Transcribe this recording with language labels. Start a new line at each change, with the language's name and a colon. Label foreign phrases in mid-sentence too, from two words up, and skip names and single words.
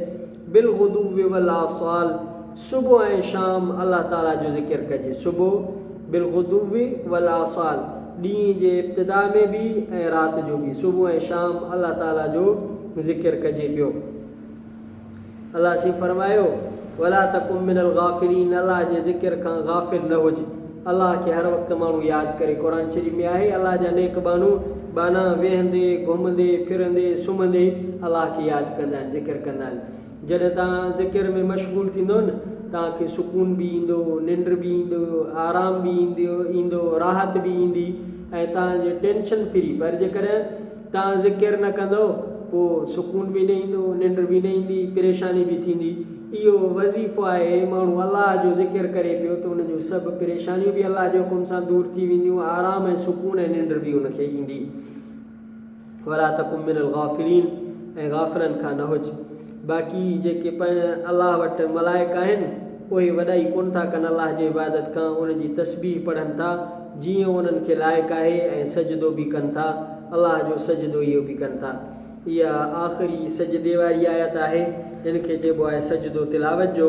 Arabic: بالغدو والآصال,
Sindhi: सुबुह ऐं शाम अल्लाह ताला जो ज़िक्र कजे। सुबुह
Arabic: بالغدو والآصال,
Sindhi: ॾींहं जे इब्तिदा में बि ऐं राति जो बि, सुबुह ऐं शाम अल्लाह ताला जो ज़िक्र कजे पियो। अल्लाह से फरमायो
Arabic: ولا تكن من الغافلين,
Sindhi: अल्लाह जे ज़िक्र खां गाफ़िल न हुजे। अल्लाह खे हर वक़्तु माण्हू यादि करे। क़ुर शरीफ़ में आहे अल्लाह जा नेक बाना वेहंदे घुमंदे फिरंदे सुम्हंदे अल्लाह खे यादि कंदा आहिनि, ज़िक्र कंदा आहिनि। जॾहिं तव्हां ज़िक्र में मशगूल थींदो न, तव्हांखे सुकून बि ईंदो, निंड बि ईंदो, आराम बि ईंदो, राहत बि ईंदी, ऐं तव्हांजे
English: tension free.
Sindhi: पर जेकॾहिं तव्हां ज़िक्र न कंदो, पोइ सुकून बि न ईंदो, निंड बि न ईंदी, परेशानी बि थींदी। इहो वज़ीफ़ो आहे, माण्हू अल्लाह जो ज़िक्र करे पियो त उनजूं सभु परेशानियूं बि अल्लाह जे हुकुम सां दूरि थी वेंदियूं, आराम ऐं सुकून ऐं निंड बि उनखे ईंदी।
Arabic: ولا تكن من الغافلين,
Sindhi: ऐं गाफ़िलनि खां न हुजे। बाक़ी जेके अल्लाह वटि मलाइक आहिनि, उहे वॾाई कोन था कनि अल्लाह जे इबादत खां, उनजी तस्बीह पढ़नि था जीअं उन्हनि खे लाइक़ु आहे, ऐं सजदो बि कनि था, अल्लाह जो सजदो इहो बि कनि था। इहा आख़िरी सजदे वारी आयत आहे, जिन खे चइबो आहे सजदो तिलावत जो।